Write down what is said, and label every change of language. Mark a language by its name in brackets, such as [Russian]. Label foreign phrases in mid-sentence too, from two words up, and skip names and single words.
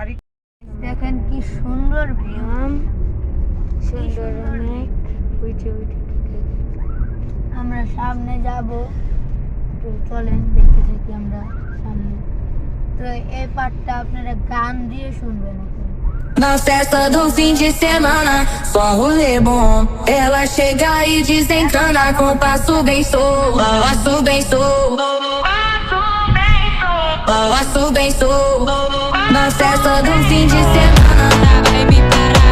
[Bangla] দেখেন কি সুন্দর ভিউ, সুন্দর অনেক। উঠে আমরা সামনে যাব। তো চলেন দেখতে থাকি আমরা সামনে। তো এই পার্টটা আপনারা গান দিয়ে শুনবেন এখন। [Portuguese] Na festa do fim de semana, só rolê bom. Ela chega e desencana com passo bem solto. Passo bem solto. Passo bem solto. Na festa do fim de semana, vai me parar.